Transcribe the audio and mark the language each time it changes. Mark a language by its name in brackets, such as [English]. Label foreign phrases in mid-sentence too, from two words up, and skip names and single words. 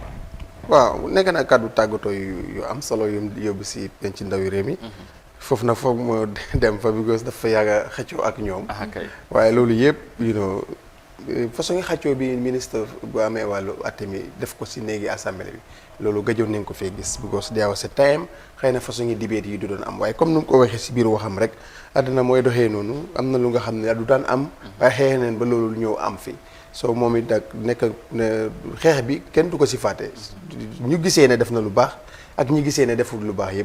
[Wolof] waaw nekk na kàddu tàggatoo yu am solo yu yóbbu si penc ndawi réew mi foofu nag foog moo dem fa because dafa yàgg a xëccoo ak ñoom waaye loolu yëpp façon ngi xëccoo bi ministre bu amee wàllu atte mi def ko si néegi assemblée bi loolu gëjoon nañ ko fee gis [English] because there was a time [Wolof] xëy na façon ngi debate yi du doon am waaye comme nu mu ko waxee si biir waxam rek àddina mooy doxee noonu am na lu nga xam ne du daan am waaye xëy neen ba loolu ñëw am fi so moom it nag nekk xeex bi kenn du ko si fàtte ñu gisee ne def na lu baax ak ñi gisee ne deful lu baax